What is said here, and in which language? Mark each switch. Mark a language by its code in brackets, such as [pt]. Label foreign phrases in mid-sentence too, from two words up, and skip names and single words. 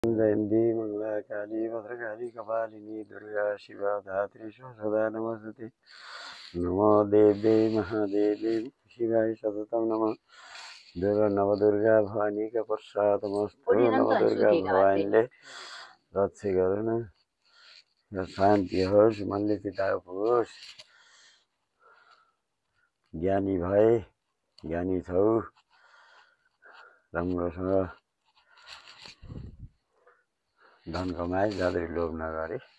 [sa] जयन्ती मङ्गलाकाली भद्रकाली कपालिनी दुर्गा शिवा धात्री सदा नमस्ते। नमो देव्यै महादेव्यै शिवाय सततं नमः। [ne] नवदुर्गा भवानीका प्रसादमस्तु। नवदुर्गा भवानीले रक्षा गरून्, शान्ति होस्, मनले चिताएको होस्। ज्ञानी भए, ज्ञानी छौ, राम्रोसँग धन कमाए, जाँदै लोभ नगरे।